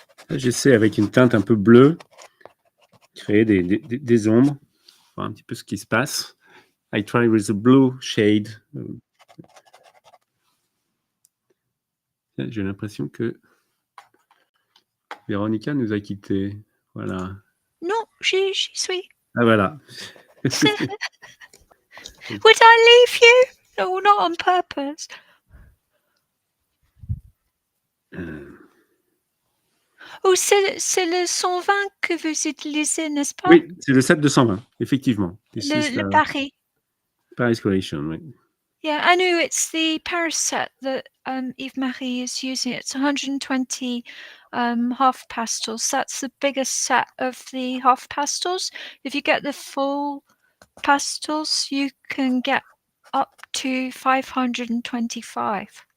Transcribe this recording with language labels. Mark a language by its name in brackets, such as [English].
[French] J'essaie avec une teinte un peu bleue, créer des ombres, voir un petit peu ce qui se passe. [English] I try with the blue shade. [French] J'ai l'impression que Véronica nous a quittés. Voilà. Non, j'y suis. Ah voilà. [English] Would I leave you? No, not on purpose. [French] Oh, c'est le 120 que vous utilisez, n'est-ce pas? Oui, c'est le set de 120, effectivement. Le Paris. Paris Collection, oui. [English] Yeah, I know it's the Paris set that Yves-Marie is using. It's 120 half pastels. That's the biggest set of the half pastels. If you get the full pastels, you can get up to 525.